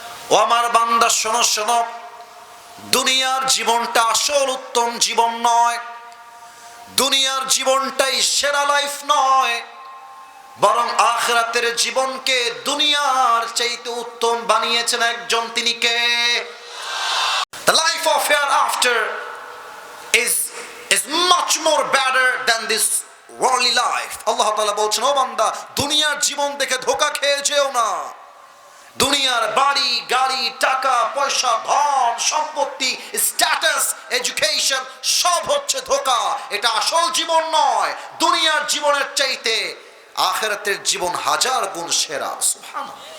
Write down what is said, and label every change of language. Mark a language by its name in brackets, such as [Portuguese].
[Bangla] ও আমার বান্দা, শোনো শোনো, দুনিয়ার জীবনটা আসল উত্তম জীবন নয়, দুনিয়ার জীবনটাই সেরা লাইফ নয়, বরং আখিরাতের জীবনকে দুনিয়ার চাইতে উত্তম বানিয়েছেন একজন, তিনি কে? [English] The life of hereafter is much more better than this worldly life. [Bangla] আল্লাহ তাআলা বলছেন, ও বান্দা, দুনিয়ার জীবন দেখে ধোঁকা খেয়ে যেও না। দুনিয়ার বাড়ি গাড়ি, টাকা পয়সা, ধন সম্পত্তি, স্ট্যাটাস, এডুকেশন সব হচ্ছে ধোঁকা। এটা আসল জীবন নয়। দুনিয়ার জীবনের চাইতে আখিরাতের জীবন হাজার গুণ সেরা। সুবহানাল্লাহ।